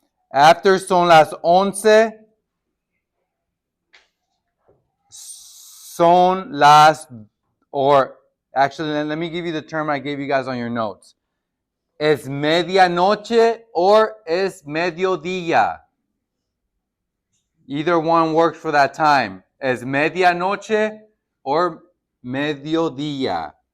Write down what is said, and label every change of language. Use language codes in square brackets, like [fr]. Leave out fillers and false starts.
[en] After [es] son las 11, son las, [en] or actually, let me give you the term I gave you guys on your notes. [es] Es medianoche or es mediodía. [en] Either one works for that time. [es] Es medianoche or mediodía.